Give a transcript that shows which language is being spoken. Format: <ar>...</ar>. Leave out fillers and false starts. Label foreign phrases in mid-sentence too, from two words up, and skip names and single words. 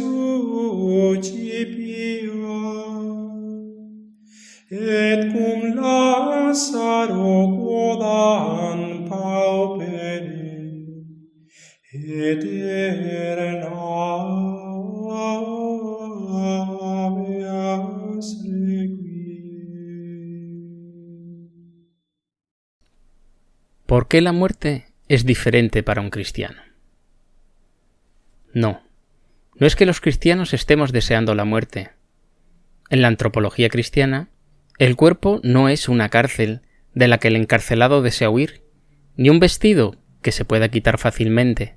<la>succipia et cum Lazaro quodam paupere et habeas requiem.</la> <es>¿Por qué la muerte es diferente para un cristiano? No es que los cristianos estemos deseando la muerte. En la antropología cristiana, el cuerpo no es una cárcel de la que el encarcelado desea huir, ni un vestido que se pueda quitar fácilmente.</es>